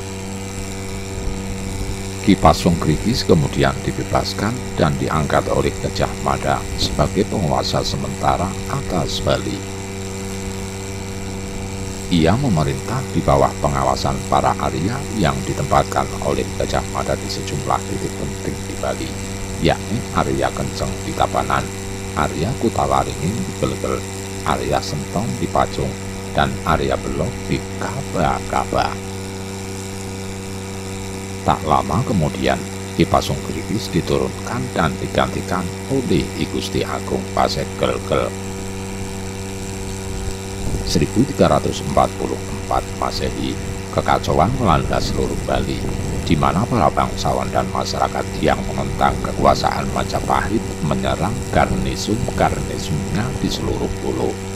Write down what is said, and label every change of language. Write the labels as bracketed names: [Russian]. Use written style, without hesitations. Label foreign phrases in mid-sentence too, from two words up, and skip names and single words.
[Indonesian] Ki Pasundhikis kemudian dibebaskan dan diangkat oleh Gajah Mada sebagai penguasa sementara atas Bali. Ia memerintah di bawah pengawasan para Arya yang ditempatkan oleh Gajah Mada di sejumlah titik penting di Bali, yakni Arya Kenceng di Tabanan, Arya Kutawaringin di Glegel, Arya Sentong di Pacung, dan Arya Belok di Kaba-Kaba. Tak lama kemudian, Ki Pasundhikis diturunkan dan digantikan oleh I Gusti Agung Pasek Glegel. 1344 Masehi, kekacauan melanda seluruh Bali, di mana para bangsawan dan masyarakat yang menentang kekuasaan Majapahit menyerang garnisun-garnisunnya di seluruh pulau.